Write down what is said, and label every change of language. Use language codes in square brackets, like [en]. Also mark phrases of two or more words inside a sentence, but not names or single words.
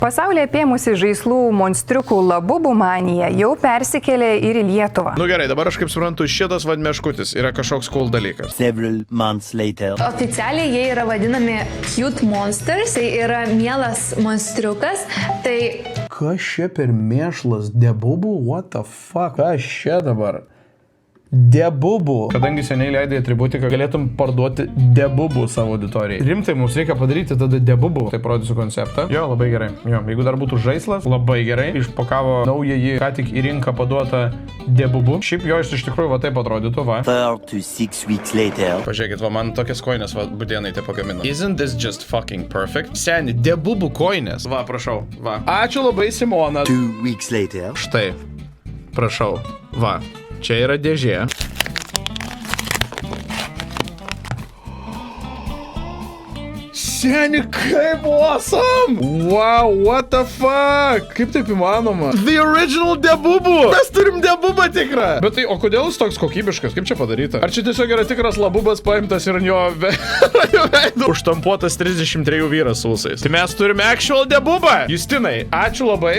[lt] Pasaulyje apėmusi žaislų monstriukų labubų manija jau persikėlė ir į Lietuvą. Nu gerai, dabar aš kaip suprantu, šitas vadmeškutis yra kažkoks cool dalykas. [en] Several months later. [lt] Oficialiai jie yra vadinami [en] cute monsters, [lt] tai yra mielas monstriukas, tai... Kas čia per mėšlas? Debubų? [en] What the fuck? [lt] Kas čia dabar? Debubų. Kadangi seniai leidai atributiką, galėtum parduoti debubų savo auditorijai. Rimtai, mums reikia padaryti tada debubų. Tai parodysiu konceptą. Jo, labai gerai. Jo, jeigu dar būtų žaislas, labai gerai. Išpakavo naująjį, ką tik į rinką paduotą debubų. Šiaip jo iš tikrųjų va taip atrodytų, va. [en] 4 to 6 weeks later. [lt] Pažiūrėkit, va, man tokias koinės, va, būdienai te pagamino. [en] Isn't this just fucking perfect? [lt] Seni, debubų koinės. Va, prašau, va. Ačiū labai, Simona. [en] 2 weeks later. [lt] Štai, prašau, va. Čia yra dėžė. Seni, kaip awesome! [en] Wow, what the fuck? [lt] Kaip taip įmanoma? [en] The original [lt] debubų! Mes turim debubą tikrą! Bet tai, o kodėl jis toks kokybiškas? Kaip čia padaryta? Ar čia tiesiog yra tikras labubas paimtas ir ant jo veido užtampuotas 33 vyras su ūsais? Tai mes turime actual debubą! Justinai, ačiū labai.